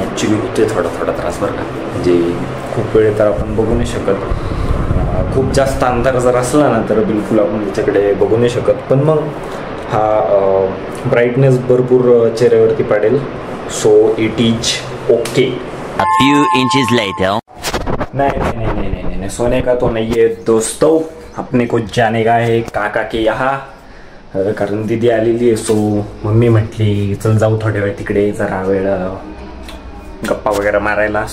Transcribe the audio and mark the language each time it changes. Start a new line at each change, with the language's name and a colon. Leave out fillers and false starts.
Marathi: Actually होते थोडा त्रास बरं का. म्हणजे खूप वेळ तर आपण बघू नाही शकत. खूप जास्त अंधार जर असला ना तर बिलकुल आपण त्याच्याकडे बघू नाही शकत. पण मग हा ब्राईटनेस भरपूर चेहऱ्यावरती पडेल.
English: So it is okay. A few inches later.
Hindi: नहीं, सोने का तो नहीं है दोस्तों, अपने को जाने का है काका के यहाँ.
Marathi: कारण दीदी आलेली आहे. सो मम्मी म्हटली चल जाऊ थोड्या वेळ तिकडे, जरा वेळ गप्पा वगैरे मारायला.